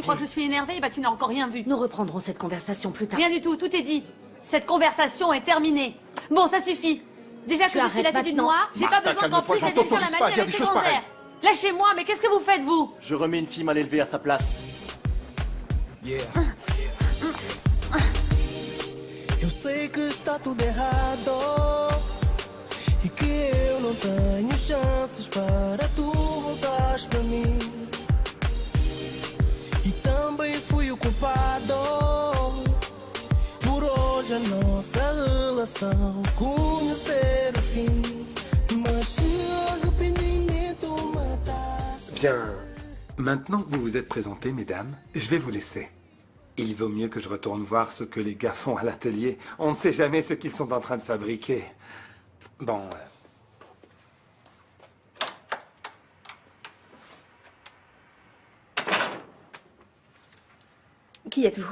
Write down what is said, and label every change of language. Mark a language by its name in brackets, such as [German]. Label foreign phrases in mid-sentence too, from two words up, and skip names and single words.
[French] Tu crois que je suis énervée? Bah tu n'as encore rien vu. Nous reprendrons cette conversation plus tard. Rien du tout, tout est dit. Cette conversation est terminée. Bon, ça suffit. Déjà que je suis la fille d'une noire, j'ai pas besoin qu'en plus elle vienne faire la manie avec secondaire. Lâchez-moi, mais qu'est-ce que vous faites, vous? Je remets une fille mal élevée à sa place. Yeah. [Portuguese] Eu sei que está tudo errado e que eu não tenho chances para tu voltares para mim. E também fui o culpado por hoje a nossa relação conhecer o fim. Mas se o arrependimento matasse... [French] Bien. Maintenant que vous vous êtes présentés, mesdames, je vais vous laisser. Il vaut mieux que je retourne voir ce que les gars font à l'atelier. On ne sait jamais ce qu'ils sont en train de fabriquer. Bon... Qui êtes-vous?